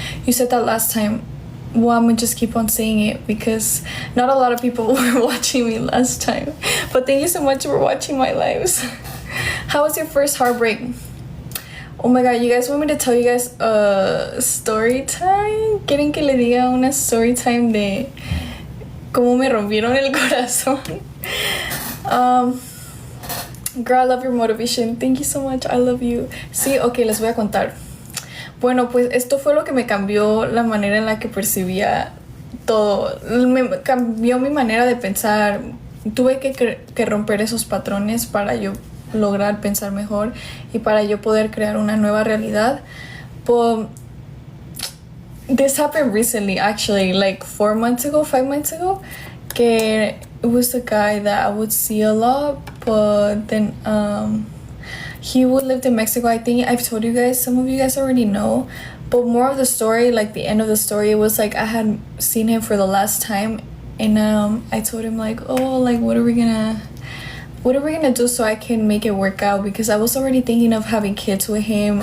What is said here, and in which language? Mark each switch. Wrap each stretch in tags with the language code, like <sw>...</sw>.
<en>You said that last time. Well, I'm gonna just keep on saying it because not a lot of people were watching me last time. But thank you so much for watching my lives. How was your first heartbreak? Oh my god, you guys want me to tell you guys a story time?</en> <es>¿Quieren que le diga una</es> <en>story time</en> <es>de cómo me rompieron el corazón?</es> <en>Girl, I love your motivation. Thank you so much. I love you.</en> <es>Sí, ok, les voy a contar. Bueno, pues esto fue lo que me cambió la manera en la que percibía todo. Me cambió mi manera de pensar. Tuve que romper esos patrones para yo lograr pensar mejor y para yo poder crear una nueva realidad.</es> <en>But this happened recently, actually, like 5 months ago, que it was a guy that I would see a lot, but then he would live in Mexico. I think I've told you guys, some of you guys already know, but more of the story, like the end of the story, it was like I had seen him for the last time, and I told him like, oh, like what are we gonna do so I can make it work out, because I was already thinking of having kids with him.</en>